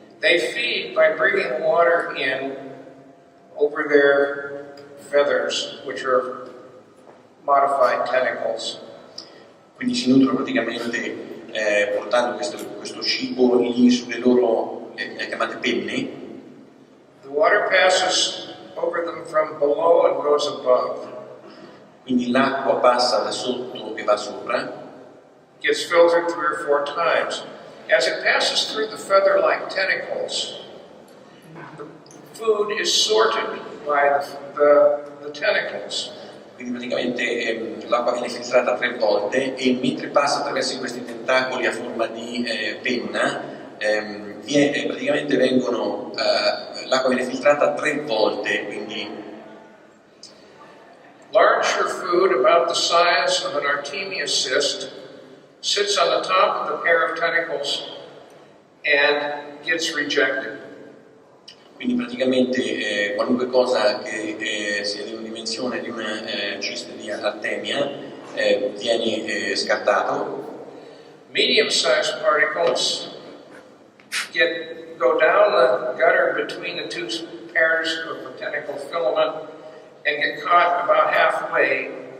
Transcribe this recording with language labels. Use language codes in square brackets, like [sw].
[en] They feed by bringing water in over their feathers, which are modified tentacles. [it] Quindi si nutrono praticamente portando questo cibo lì sulle loro chiamate penne. [en] The water passes over them from below and goes above. [it] Quindi l'acqua passa da sotto e va sopra. [en] Gets filtered 3 or 4 times. As it passes through the feather-like tentacles, the food is sorted by the tentacles. [it] Quindi praticamente l'acqua viene filtrata 3 volte e mentre passa attraverso questi tentacoli a forma di penna, praticamente l'acqua viene filtrata 3 volte, quindi [en] larger food about the size of an Artemia cyst sits on the top of the pair of tentacles and gets rejected. [it] Quindi praticamente qualunque cosa che sia di una dimensione di una ciste di Artemia viene scartato. [en] Medium-sized particles go down the gutter between the 2 pairs of the tentacle filament and get caught about halfway.